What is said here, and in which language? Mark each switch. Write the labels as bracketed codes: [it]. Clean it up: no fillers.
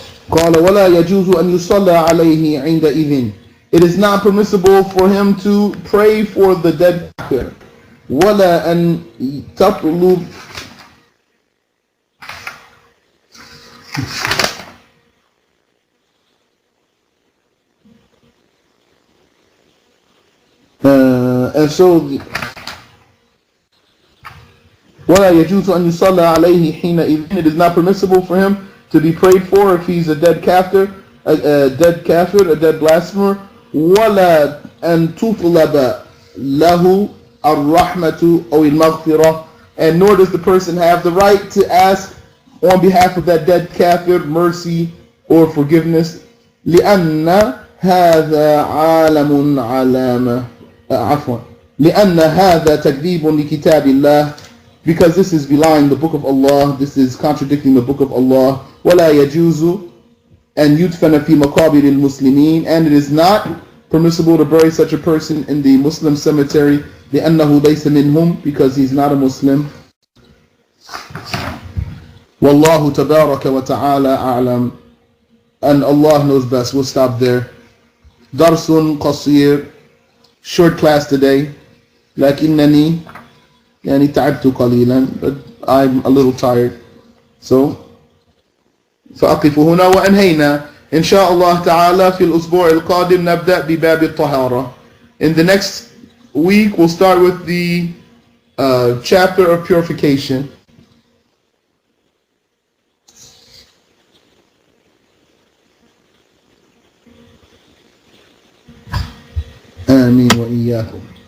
[ar] قال ولا يجوز أن يصلى عليه عندئذ. [en] It is not permissible for him to pray for the dead kafir. [ar] ولا أن تطلب [en] and so [ar] ولا يجوز أن يصلى عليه حينئذ. [en] It is not permissible for him to be prayed for if he's a dead kafir, a dead blasphemer. [ar] ولا أن تطلب له الرحمة أو المغفرة. [en] And nor does the person have the right to ask on behalf of that dead kafir mercy or forgiveness. [ar] لأن هذا عالم علامة عفوا لأن هذا تكذيب لكتاب الله, [en] because this is belying the book of Allah, this is contradicting the book of Allah. [ar] ولا يجوز أن يدفن في مقابر المسلمين, [en] and it is not permissible to bury such a person in the Muslim cemetery. [ar] لأنه ليس منهم, [en] because he's not a Muslim. [ar] والله تبارك وتعالى أعلم, [en] and Allah knows best. We'll stop there. [ar] درس قصير, [en] short class today. [ar] لكنني يعني تعبت قليلا, [en] but I'm a little tired. [ar] So فأقف هنا وأنهينا. إن شاء الله تعالى في الأسبوع القادم نبدأ بباب الطهارة. [en] In the next week we'll start with the chapter of purification. [ar] آمين وإياكم.